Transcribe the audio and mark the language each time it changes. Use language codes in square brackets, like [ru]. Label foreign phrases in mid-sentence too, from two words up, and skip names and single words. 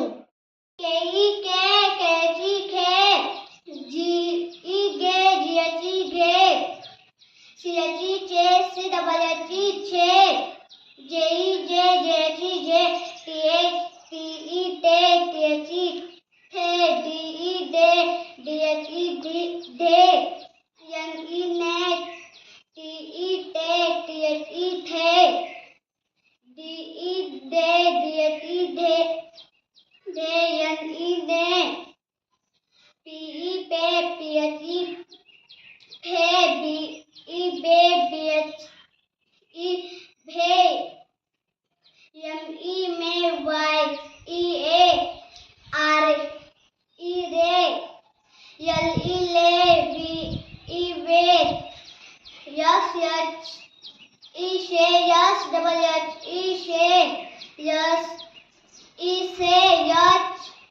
[en] K E K K G K, G E G G H E G, C H E Ch, C double H E che, J E J J H E J, T H T E T T H E the, D E de, D H E D de, N E net, T E te, T H E the, D E de, D H E de, de, N E ne, P E pe, P H E phe, B E be, B H E bhe, M E me, Y E a, R E re, L E le, V E ve, S H E she, S double H E she, S E se, H